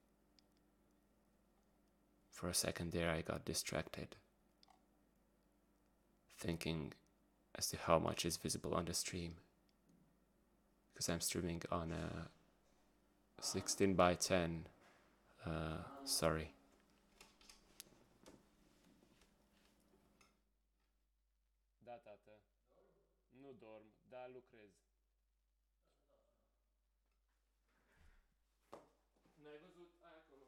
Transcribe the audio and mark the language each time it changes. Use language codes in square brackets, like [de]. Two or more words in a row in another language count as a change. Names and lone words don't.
[en] For a second there, I got distracted, thinking as to how much is visible on the stream, because I'm streaming on a 16:10. Sorry. [ro] Da, tată. Nu dorm, da, lucrez. N-ai văzut? Ai acolo.